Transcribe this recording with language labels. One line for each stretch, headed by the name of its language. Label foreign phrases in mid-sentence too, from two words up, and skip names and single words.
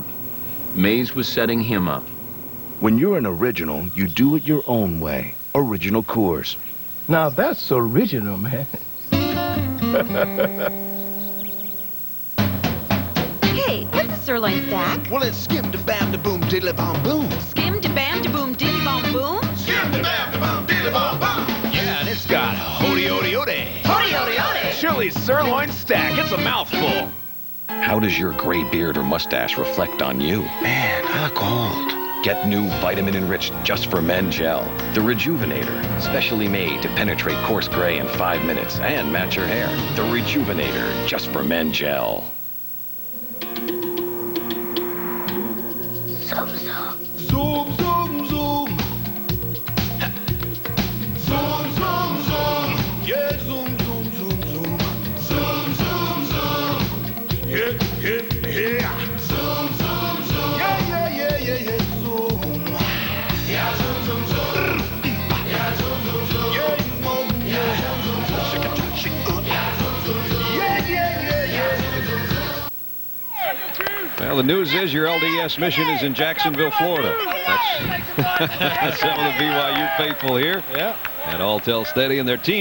English: Mays was setting him up. When you're an original, you do it your own way. Original Coors. Now that's original, man. Hey, what's a sirloin stack? Well, it's skim-da-bam-da-boom, diddly-bom-boom. Skim-da-bam-da-boom, diddly-bom-boom? Skim-da-bam-da-boom, diddly-bom-boom. Yeah, and it's got hody-ody-ody. Hody-ody-ody. Chili's sirloin stack. It's a mouthful. How does your gray beard or mustache reflect on you? Man, I look old. Get new vitamin-enriched Just for Men gel. The Rejuvenator, specially made to penetrate coarse gray in 5 minutes and match your hair. The Rejuvenator Just for Men gel. Zoom, zoom. Zoom, zoom, zoom. Zoom, zoom, zoom. Yeah, zoom, zoom, zoom, zoom. Zoom, zoom, zoom. Yeah, yeah, yeah. Zoom, zoom, zoom. Yeah, yeah, yeah, yeah, yeah. Zoom. Yeah, zoom, zoom, zoom. Yeah, zoom, zoom, zoom. Yeah, you mom. Yeah, zoom, zoom, zoom. Shake it, shake it. Yeah, zoom, zoom, zoom. Yeah, yeah, yeah, yeah. Well, the news is your LDS mission is in Jacksonville, Florida. That's some of the BYU faithful here at Alltel Stadium.